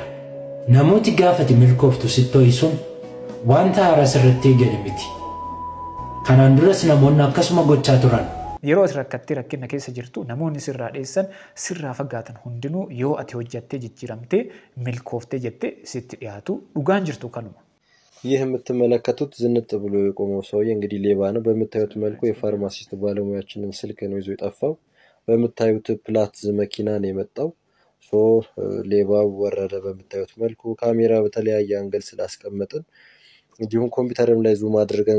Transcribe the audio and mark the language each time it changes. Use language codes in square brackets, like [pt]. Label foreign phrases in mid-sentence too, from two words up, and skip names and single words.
[om] Namooti gaafati milkooftu sittoo isuun wanta haaraa sirratti eegale miti. Kanaan duras namoonni akkasuma gochaa turan. Yeroo rakkatti rakkina keessa jirtu namoonni sirraa dheessan sirraa fagaatan hundinuu yoo ati hojjattee jijjiiramtee milkooftee jettee sitti dhiyaatu dhugaan jirtu kanuma. [am] ይህ የምትመለከቱት ዝንጥ ብሎ የቆመው ሰውዬ እንግዲህ ሌባ ነው በመታዩት መልኩ የፋርማሲስት ባለሙያችንን ስልክ ነው ይዞ የጠፋው በመታዩት ፕላትዝ መኪና ነው የመጣው ሌባው ወረደ በመታዩት መልኩ ካሜራ በተለያየ አንግል ስላስቀመጥን እንዲሁም ኮምፒውተርም ላይ ዙም አድርገን